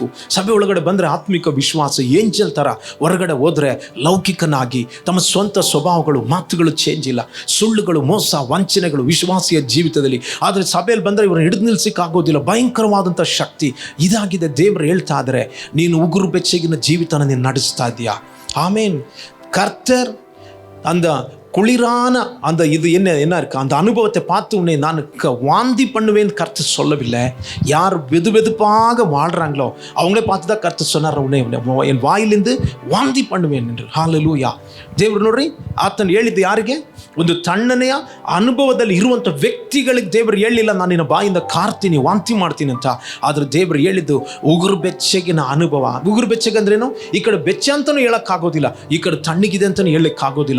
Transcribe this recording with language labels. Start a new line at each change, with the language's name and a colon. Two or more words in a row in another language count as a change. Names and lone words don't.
Kannada: ಸಭೆ ಒಳಗಡೆ ಬಂದರೆ ಆತ್ಮಿಕ ವಿಶ್ವಾಸ, ಏಂಜಲ್ ಥರ. ಹೊರಗಡೆ ಹೋದರೆ ಲೌಕಿಕನಾಗಿ ತಮ್ಮ ಸ್ವಂತ ಸ್ವಭಾವಗಳು, ಮಾತುಗಳು ಚೇಂಜ್ ಇಲ್ಲ. ಸುಳ್ಳುಗಳು, ಮೋಸ, ವಂಚನೆಗಳು ವಿಶ್ವಾಸಿಯ ಜೀವಿತದಲ್ಲಿ. ಆದರೆ ಸಭೆಯಲ್ಲಿ ಬಂದರೆ ಇವ್ರನ್ನ ಹಿಡಿದು ನಿಲ್ಲಿಸಕ್ಕಾಗೋದಿಲ್ಲ. ಭಯಂಕರವಾದಂಥ ಶಕ್ತಿ ಇದಾಗಿದೆ. ದೇವರು ಹೇಳ್ತಾ ಇದ್ದಾರೆ, ನೀನು ಉಗುರು ಬೆಚ್ಚಗಿನ ಜೀವಿತನ ನೀನು ನಡೆಸ್ತಾ ಇದೆಯಾ?
Tamil: ஆமேன். கர்த்தர் அந்த குளிரான அந்த இது என்ன இருக்கு, அந்த அனுபவத்தை பார்த்து உன்னை நான் வாந்தி பண்ணுவேன் கர்த்தர் சொல்லவில்லை. யார் வெதுவெதுப்பாக வாழ்கிறாங்களோ அவங்களே பார்த்து தான் கர்த்தர் சொன்னார், உன்னை என் வாயிலிருந்து வாந்தி பண்ணுவேன் என்று. ஹல்லேலூயா.
Kannada: ದೇವರು ನೋಡ್ರಿ, ಆತನು ಹೇಳಿದ್ದು ಯಾರಿಗೆ? ಒಂದು ತಣ್ಣನೆಯ ಅನುಭವದಲ್ಲಿ ಇರುವಂಥ ವ್ಯಕ್ತಿಗಳಿಗೆ ದೇವರು ಹೇಳಿಲ್ಲ, ನಾನು ನಿನ್ನ ಬಾಯಿಂದ ಕಾರ್ತೀನಿ, ವಾಂತಿ ಮಾಡ್ತೀನಿ ಅಂತ. ಆದರೆ ದೇವರು ಹೇಳಿದ್ದು ಉಗುರು ಬೆಚ್ಚಗಿನ ಅನುಭವ. ಉಗುರು ಬೆಚ್ಚಗೆ ಅಂದ್ರೇನು? ಈ ಕಡೆ ಬೆಚ್ಚ ಅಂತಲೂ ಹೇಳೋಕ್ಕಾಗೋದಿಲ್ಲ, ಈ ಕಡೆ ತಣ್ಣಗಿದೆ ಅಂತಲೂ ಹೇಳೋಕ್ಕಾಗೋದಿಲ್ಲ.